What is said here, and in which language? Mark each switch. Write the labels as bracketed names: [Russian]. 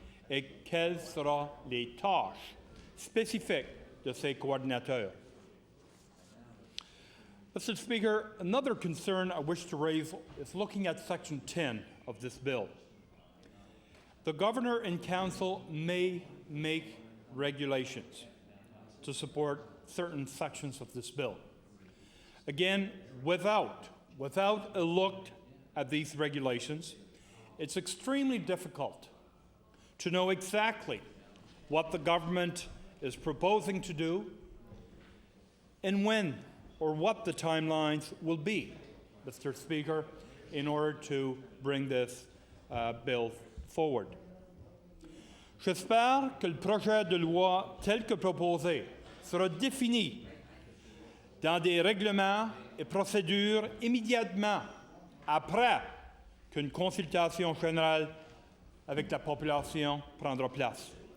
[French] Et quelles seront les tâches spécifiques de ces coordinateurs? [English] Mr. Speaker, another concern I wish to raise is looking at Section 10 of this bill. The Governor and Council may make regulations to support certain sections of this bill. Again, without a look at these regulations, it's extremely difficult to know exactly what the government is proposing to do and when or what the timelines will be, Mr. Speaker, in order to bring this bill forward. [French] J'espère que le projet de loi tel que proposé sera défini dans des règlements et procédures immédiatement après qu'une consultation générale avec la population prendra place.